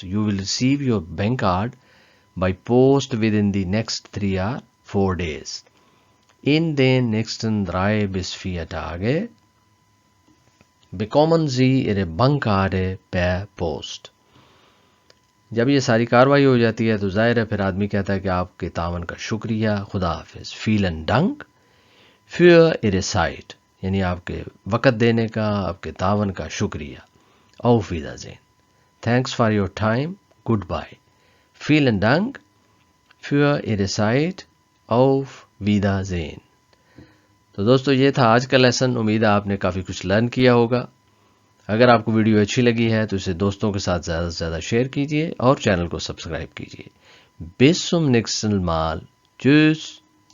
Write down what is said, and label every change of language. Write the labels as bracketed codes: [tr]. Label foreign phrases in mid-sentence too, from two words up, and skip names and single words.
[en] You will receive your bank card by post within the next 3 or 4 days. [de] In den nächsten 3 bis 4 Tage bekommen Sie Ihre Bankkarte per Post. [ur] جب یہ ساری کاروائی ہو جاتی ہے تو ظاہر ہے پھر آدمی کہتا ہے کہ آپ کے تعاون کا شکریہ، خدا حافظ. [de] Vielen Dank für Ihre Zeit، [ur] یعنی آپ کے وقت دینے کا، آپ کے تعاون کا شکریہ. [de] Auf Wiedersehen. [en] Thanks for your time. Goodbye. [de] Vielen Dank für Ihre Zeit. Auf Wiedersehen. [ur] تو دوستو یہ تھا آج کا لیسن. امید ہے آپ نے کافی کچھ لرن کیا ہوگا. اگر آپ کو ویڈیو اچھی لگی ہے تو اسے دوستوں کے ساتھ زیادہ سے زیادہ شیئر کیجیے اور چینل کو سبسکرائب کیجیے. [de] Bis zum nächsten Mal. Tschüss.